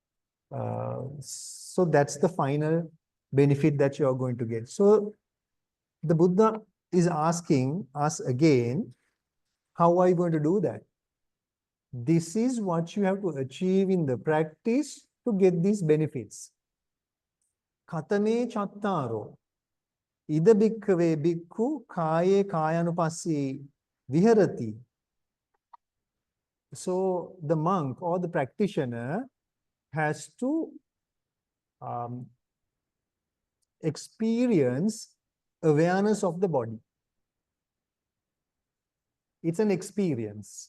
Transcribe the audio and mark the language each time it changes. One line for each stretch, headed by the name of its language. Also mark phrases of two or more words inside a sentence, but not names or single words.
English: So that's the final benefit that you're going to get. So the Buddha is asking us again, how are you going to do that? This is what you have to achieve in the practice to get these benefits.
Pali: Katane chattaro. Ida bhikkhave bhikkhu kaye kayanupassana viharati.
English: So the monk or the practitioner has to experience awareness of the body. It's an experience.